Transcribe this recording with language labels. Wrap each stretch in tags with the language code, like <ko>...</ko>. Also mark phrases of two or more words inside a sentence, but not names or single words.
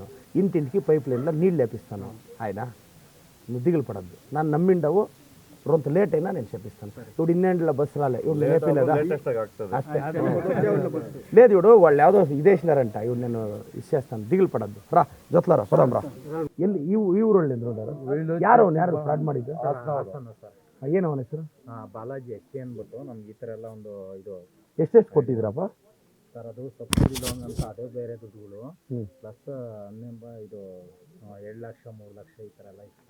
<te>ఇంటింటికి పైప్ లైన్లో నీళ్ళు లేపిస్తాను. ఆయన నువ్వు దిగులు పడద్దు, నన్ను నమ్మిండావు. రొంత లేట్ అయినా నేను చెప్పిస్తాను. ఇప్పుడు 2 బస్సు రాలే, ఇవి లేపలేదా? అಷ್ಟೇ లేదు, ఇప్పుడు వాళ్ళు ಯಾವುದೋ ఇదేసినారంట, ఇవి నేను ఇచ్చేస్తాను. దిగులు పడద్దు. రా జొత్లారా పదం రా.</te> <kn>ಎಲ್ಲಿ ಈ ಊರೊಳ್ಳೆ ಯಾರು ಫ್ರಾಡ್ ಮಾಡಿದ್ದು? ಏನು ಅವನ ಹೆಸರು? ಬಾಲಾಜಿ HK ಅಂದ್ಬಿಟ್ಟು ನಮ್ಗೆ ಈ ಥರ ಎಲ್ಲ ಒಂದು ಇದು ಎಷ್ಟೆಷ್ಟು ಕೊಟ್ಟಿದ್ರಪ್ಪ ಸರ್? ಅದು</kn> <en>subsidy loan</en> <kn>ಅಂತ ಅದೇ ಬೇರೆ ದುಡ್ಡುಗಳು ಪ್ಲಸ್ ಇದು 2 ಲಕ್ಷ 3 ಲಕ್ಷ ಈ ಥರ ಎಲ್ಲ ಇತ್ತು.</kn>